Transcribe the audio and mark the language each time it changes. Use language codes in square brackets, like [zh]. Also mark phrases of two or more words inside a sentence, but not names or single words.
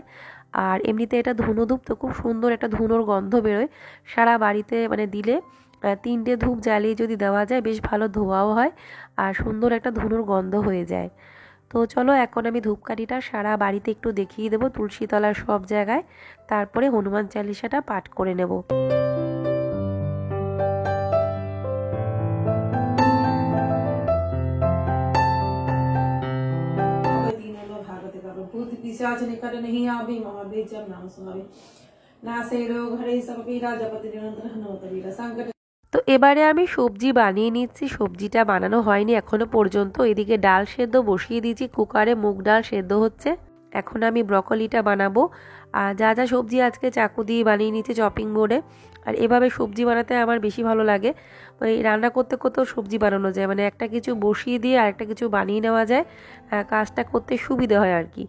[bn] আর এমনিতে এটা ধুনো ধূপ, তো খুব সুন্দর একটা ধুনোর গন্ধ বেরোয় সারা বাড়িতে, মানে দিলে 3টে ধূপ জ্বালিয়ে যদি দেওয়া যায় বেশ ভালো ধোঁয়াও হয় আর সুন্দর একটা ধুনোর গন্ধ হয়ে যায়। তো চলো, এখন আমি ধূপকাঠিটা সারা বাড়িতে একটু দেখিয়ে দেবো, তুলসীতলার সব জায়গায়। তারপরে হনুমান চালিসাটা পাঠ করে নেব। [awa] भूत पिशाच निकट नहीं आवे, महाबीजम नाम सुनावे। नासे रोग हरे सब पीरा, जपति निरंतर हनुमत वीरा संकट। [bn] তো এবারে আমি সবজি বানিয়ে নিচ্ছি। সবজিটা বানানো হয়নি এখনো পর্যন্ত। এদিকে ডাল সেদ্ধ বসিয়ে দিয়েছি কুকারে, মুগ ডাল সেদ্ধ হচ্ছে। এখন আমি ব্রকলিটা বানাবো। আর যা যা সবজি আজকে চাকু দিয়ে বানিয়ে নিচ্ছি [en] chopping board. [bn] আর এভাবে সবজি বানাতে আমার বেশি ভালো লাগে। ওই রান্না করতে করতেও সবজি বানানো যায়, মানে একটা কিছু বসিয়ে দিয়ে আরেকটা কিছু বানিয়ে নেওয়া যায়, কাজটা করতে সুবিধে হয় আর কি।